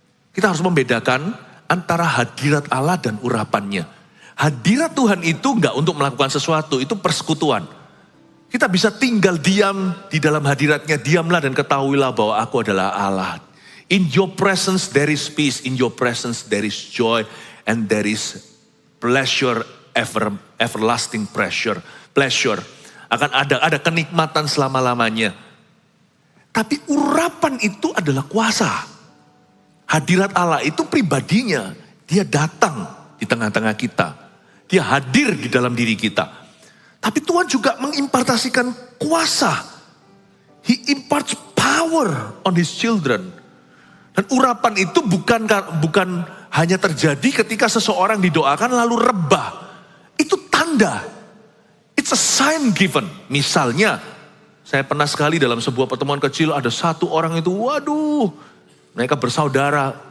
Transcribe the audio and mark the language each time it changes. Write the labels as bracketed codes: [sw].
[id] Kita harus membedakan antara hadirat Allah dan urapannya. Hadirat Tuhan itu enggak untuk melakukan sesuatu, itu persekutuan. Kita bisa tinggal diam di dalam hadiratnya, diamlah dan ketahuilah bahwa aku adalah Allah. [en] In your presence there is peace, in your presence there is joy, and there is pleasure, everlasting pleasure. [id] Akan ada kenikmatan selama-lamanya. Tapi urapan itu adalah kuasa. Hadirat Allah itu pribadinya, dia datang di tengah-tengah kita. Dia hadir di dalam diri kita. Tapi Tuhan juga mengimpartasikan kuasa. [en] He imparts power on his children. [id] Dan urapan itu bukan hanya terjadi ketika seseorang didoakan lalu rebah. Itu tanda. [en] It's a sign given. [id] Misalnya, saya pernah sekali dalam sebuah pertemuan kecil ada satu orang itu, waduh, mereka bersaudara.